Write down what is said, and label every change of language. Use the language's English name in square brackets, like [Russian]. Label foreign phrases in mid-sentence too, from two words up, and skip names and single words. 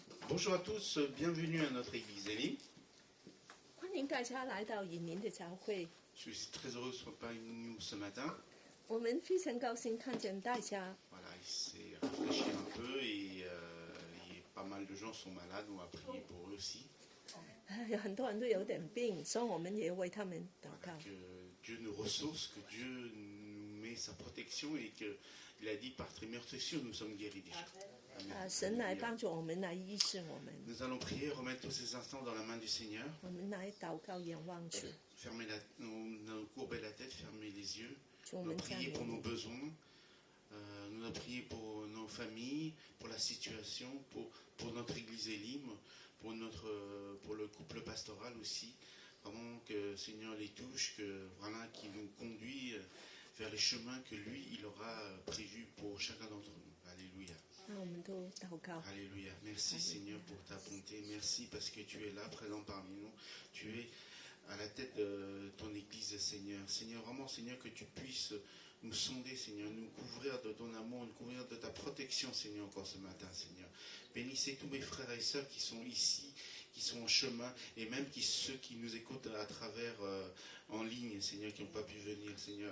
[French] Bonjour à tous, bienvenue à notre église Elim. [Chinese] 欢迎大家来到引林的教会。 [French] Je suis très heureux de vous parmi nous ce matin. [Chinese] 我们非常高兴看见大家。 [French] Voilà, il s'est rafraîchi un peu et pas mal de gens sont malades, on va prier pour eux aussi. [Chinese] 有很多人都有点病，所以我们也为他们祷告。 [French] Que Dieu nous ressource, que Dieu nous met sa protection et qu'il a dit par tes meurtrissures nous sommes guéris déjà. Amen. [Chinese] 神来帮助我们，来医治我们。 [French] Nous allons prier, remettre tous ces instants dans la main du Seigneur. [Chinese] 我们来祷告，仰望主。 [French] Fermer nous courber la tête, fermer les yeux. [Chinese] 主，我 [French] Nous [Chinese] 们赞 [French] prier [Chinese] 美 [French] pour nos [Chinese] 你。 [French] besoins. Nous allons prier pour nos familles, pour la situation, pour notre église Elim, pour le couple pastoral aussi. Vraiment que le Seigneur les touche, qu'il nous conduit vers les chemins que lui, il aura prévus pour chacun d'entre nous. Alléluia. [Chinese] 那我们都祷告。 [French] Alléluia. Merci Seigneur pour ta bonté. Merci parce que tu es là, présent parmi nous. Tu es à la tête de ton église, Seigneur. Seigneur, vraiment, Seigneur, que tu puisses nous sonder, Seigneur, nous couvrir de ton amour, nous couvrir de ta protection, Seigneur, encore ce matin, Seigneur. Bénissez tous mes frères et sœurs qui sont ici, qui sont en chemin, et même ceux qui nous écoutent à travers en ligne, Seigneur, qui n'ont pas pu venir, Seigneur.